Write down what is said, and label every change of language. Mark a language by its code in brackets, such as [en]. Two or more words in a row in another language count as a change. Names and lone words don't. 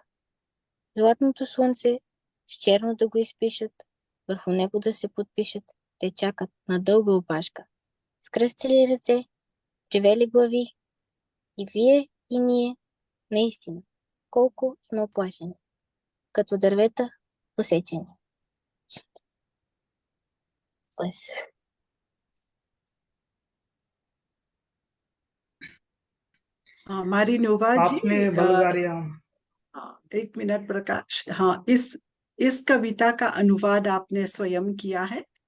[bg] Златното слънце с черно да го изпишат, върху него да се подпишат, те чакат на дълга опашка. Скръстили ръце, привели глави, и вие, и ние, наистина, колко сме оплашени, като дървета посечени. Бес. [hi] मारी नोवा जी, आपने बल्गारिया एक मिनट प्रकाश। हाँ, इस कविता का अनुवाद आपने स्वयं किया है?